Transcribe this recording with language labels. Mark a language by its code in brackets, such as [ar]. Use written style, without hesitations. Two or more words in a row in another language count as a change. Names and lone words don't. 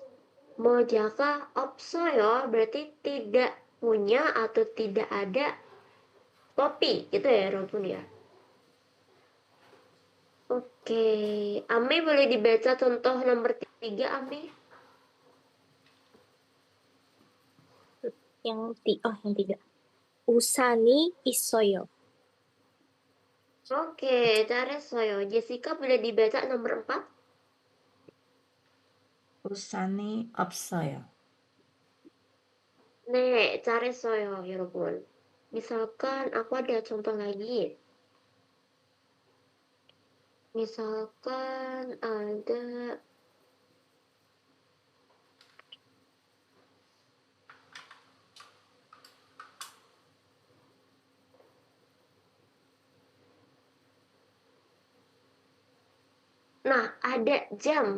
[ko] 모자가 없어요 [id] berarti tidak punya atau tidak ada topi gitu ya, Robert ya. Oke, Ame boleh dibaca contoh nomor 3, Ame? yang tiga. [ko] 우산이 있어요. Oke, 잘했어요. [id] Jessica boleh dibaca nomor 4? [ko] 우산이 없어요. 네, 잘했어요, 여러분. [id] Misalkan aku ada contoh lagi. Misalkan ada Nah, ada jam.